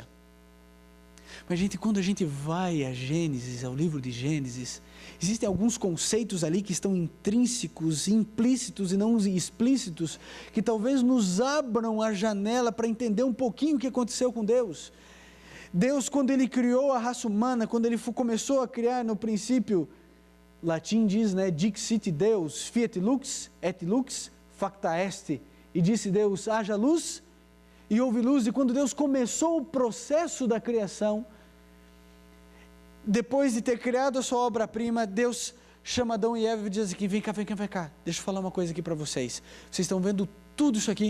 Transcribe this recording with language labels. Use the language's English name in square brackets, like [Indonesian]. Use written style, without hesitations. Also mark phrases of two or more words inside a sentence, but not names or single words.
[Portuguese] Mas quando a gente vai a Gênesis, ao livro de Gênesis, existem alguns conceitos ali que estão intrínsecos, implícitos e não explícitos, que talvez nos abram a janela para entender um pouquinho o que aconteceu com Deus. Deus, quando Ele criou a raça humana, quando Ele começou a criar no princípio, latim diz, né, [Latin] dixit Deus, fiat lux, et lux, facta est, [Portuguese] e disse Deus, haja luz, e houve luz. E quando Deus começou o processo da criação, depois de ter criado a sua obra-prima, Deus chama Adão e Eva e diz aqui, vem cá, deixa eu falar uma coisa aqui para vocês. Vocês estão vendo tudo isso aqui?